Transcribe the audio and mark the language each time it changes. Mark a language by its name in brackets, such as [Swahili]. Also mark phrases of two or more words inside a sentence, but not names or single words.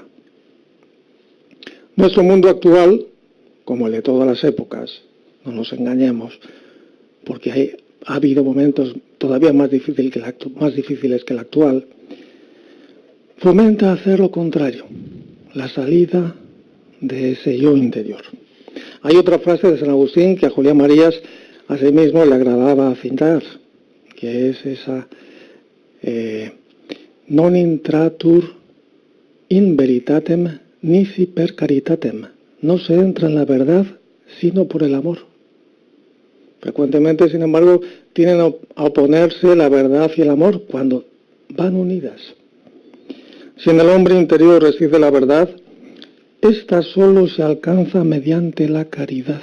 [Spanish] Nuestro mundo actual, como el de todas las épocas, no nos engañemos, porque ha habido momentos todavía más difíciles que el actual, fomenta hacer lo contrario, la salida de ese yo interior. Hay otra frase de San Agustín que a Julián Marías a sí mismo le agradaba citar, que es esa [Latin] non intratur in veritatem nisi per caritatem. [Spanish] No se entra en la verdad sino por el amor. Frecuentemente, sin embargo, tienden a oponerse la verdad y el amor cuando van unidas. Si en el hombre interior reside la verdad, esta solo se alcanza mediante la caridad.